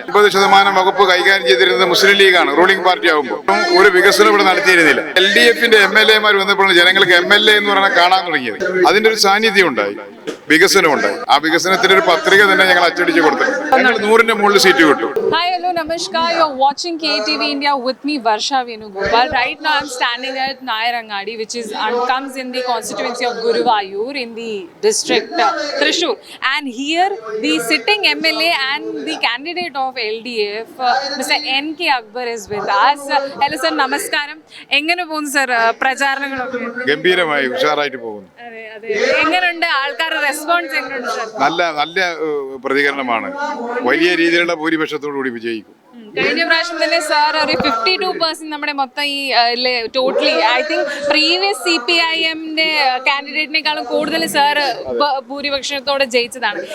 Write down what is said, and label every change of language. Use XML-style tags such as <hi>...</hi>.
<ml>50% വകുപ്പ് കൈകാര്യം ചെയ്തിരുന്നത് മുസ്ലിം ലീഗാണ് റൂളിംഗ് പാർട്ടി ആകുമ്പോൾ. ഒരു വികസനം ഇവിടെ നടത്തിയിരുന്നില്ല. LDFന്റെ MLA മാർ വന്നപ്പോൾ ജനങ്ങൾക്ക് MLA എന്ന് പറഞ്ഞാൽ കാണാൻ തുടങ്ങിയത്. അതിന്റെ ഒരു സാന്നിധ്യം ഉണ്ടായി, വികസനമുണ്ടായി. ആ വികസനത്തിന്റെ ഒരു പത്രിക തന്നെ ഞങ്ങൾ അച്ചടിച്ച് കൊടുത്തിട്ടുണ്ട്. ഞങ്ങൾ 100ന്റെ മുകളിൽ സീറ്റ് കിട്ടും.</ml> <en>Hi, hello, namaskar. You're watching KTV India with me, Varsha Venugopal. Right now, I'm standing at Nayarangadi, which comes in the constituency of Guruvayur in the district Thrissur. And here, the sitting MLA and the candidate of LDF, Mr. N.K. Akbar, is with us. Hello, sir. Namaskaram.</en> <ml>എങ്ങനെ പോകുന്നു sir പ്രചാരണങ്ങളൊക്കെ? ഗംഭീരമായി ഉഷാറായിട്ട് പോകുന്നു. എങ്ങനെയുണ്ട് ആൾക്കാരുടെ response? എങ്ങനെയുണ്ട് sir? നല്ല പ്രതികരണമാണ്. വലിയ രീതിയിലുള്ള ഭൂരിപക്ഷത്തോടു കൂടി വിജയിക്കും. കഴിഞ്ഞ പ്രാവശ്യം തന്നെ സാർ ഒരു 52% നമ്മുടെ മൊത്തം ഈ</ml> <en>totally I think previous</en> <ml>CPIMന്റെ കാൻഡിഡേറ്റിനേക്കാളും കൂടുതൽ സാർ ഭൂരിപക്ഷത്തോടെ ജയിച്ചതാണ്.</ml>